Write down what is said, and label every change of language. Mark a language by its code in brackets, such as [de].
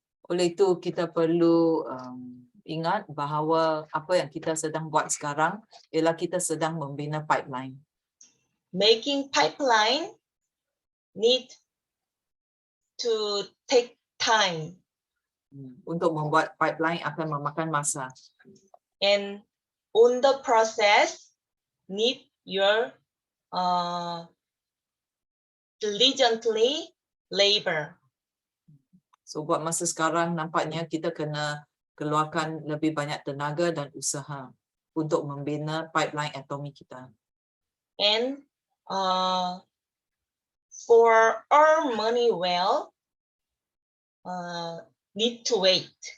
[ms] Oleh itu kita perlu ingat bahawa apa yang kita sedang buat sekarang ialah kita sedang membina pipeline. [en] Making pipeline need to take time. [ms] Untuk membuat pipeline akan memakan masa. [en] And on the process need your diligently labor. [ms] So buat masa sekarang nampaknya kita kena keluarkan lebih banyak tenaga dan usaha untuk membina pipeline Atomy kita. [en] And for earn money well, need to wait.